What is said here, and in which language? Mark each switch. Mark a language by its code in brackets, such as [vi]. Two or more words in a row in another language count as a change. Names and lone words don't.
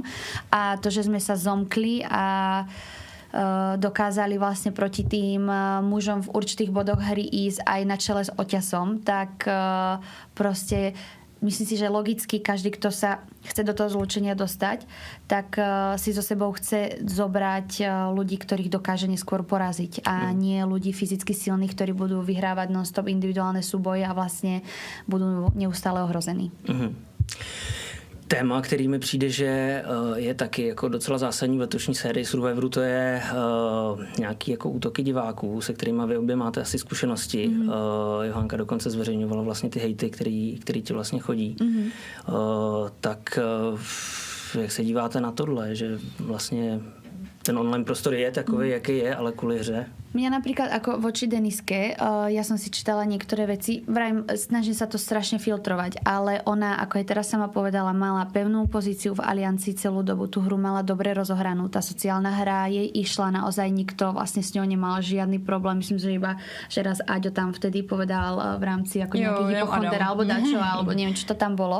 [sk] A to, že sme sa zomkli a dokázali vlastne proti tým mužom v určitých bodoch hry ísť aj na čele s oťasom, tak proste myslím si, že logicky každý, kto sa chce do toho zlúčenia dostať, tak si so sebou chce zobrať ľudí, ktorých dokáže neskôr poraziť a nie ľudí fyzicky silných, ktorí budú vyhrávať non-stop individuálne súboje a vlastne budú neustále ohrození. [cs] Téma, který mi přijde, že je taky jako docela zásadní v letošní sérii Survivoru, to je nějaký jako útoky diváků, se kterými vy obě máte asi zkušenosti. Johanka dokonce zveřejňovala vlastně ty hejty, který ti vlastně chodí. Tak jak se díváte na tohle, že vlastně ten online prostor je takový, jaký je, [sk] ale kvôli hře? Mňa napríklad ako voči Deniske, ja som si čítala niektoré veci, vrajím, snažím sa to strašne filtrovať, ale ona, ako aj teraz sama povedala, mala pevnú pozíciu v Aliancii celú dobu, tú hru mala dobre rozohranú, tá sociálna hra jej išla naozaj, nikto vlastne s ňou nemal žiadny problém, myslím, že iba, že raz Aďo tam vtedy povedal v rámci ako nejaký hypochonder alebo dačo, alebo neviem, čo to tam bolo.